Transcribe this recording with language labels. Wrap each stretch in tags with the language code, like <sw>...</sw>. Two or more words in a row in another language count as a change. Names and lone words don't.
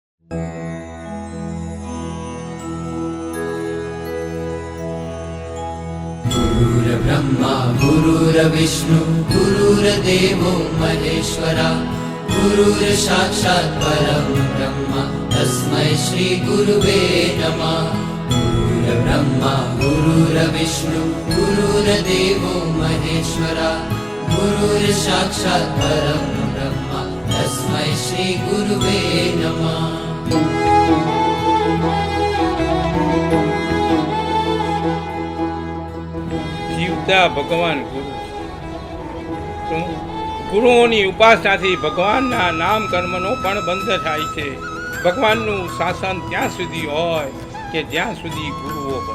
<sa>गुरुर्ब्रह्मा गुरुर्विष्णु गुरुर्देवो महेश्वरा गुरुर्साक्षात् परं ब्रह्म तस्मै श्री गुरुवे नमः। गुरुर्ब्रह्मा गुरुर्विष्णु गुरुर्देवो महेश्वरा गुरुर्साक्षात् परं ब्रह्म तस्मै श्री गुरुवे नमः।</sa> <gu>જીવતા ભગવાન ગુરુઓની ઉપાસનાથી ભગવાનના નામ કર્મનો પણ બંધ થાય છે। ભગવાનનું શાસન ત્યાં સુધી હોય કે જ્યાં સુધી ગુરુઓ હોય।</gu>